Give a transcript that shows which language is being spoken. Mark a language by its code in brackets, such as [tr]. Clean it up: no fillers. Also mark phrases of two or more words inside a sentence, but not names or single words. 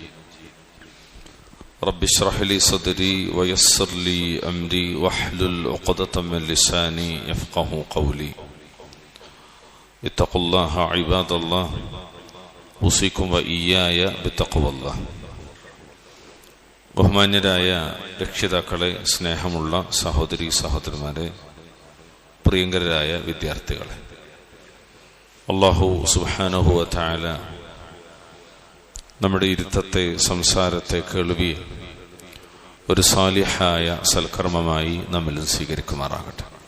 [ar] رب اشرح لي صدري ويسر لي أمري واحلل عقدة من لساني يفقه قولي. اتقوا الله عباد الله، أوصيكم وإياي بتقوى الله. [ml] ബഹുമാന്യരായ രക്ഷിതാക്കളെ, സ്നേഹമുള്ള സഹോദരി സഹോദരന്മാരെ, പ്രിയങ്കരായ വിദ്യാർത്ഥികളെ, അല്ലാഹു [ar] سبحانه وتعالى [ml] നമ്മുടെ ഇരുത്തത്തെ, സംസാരത്തെ, കേൾവിയെ ഒരു സാലിഹായ സൽക്കർമ്മമായി നമ്മിൽ സ്വീകരിക്കുമാറാകട്ടെ.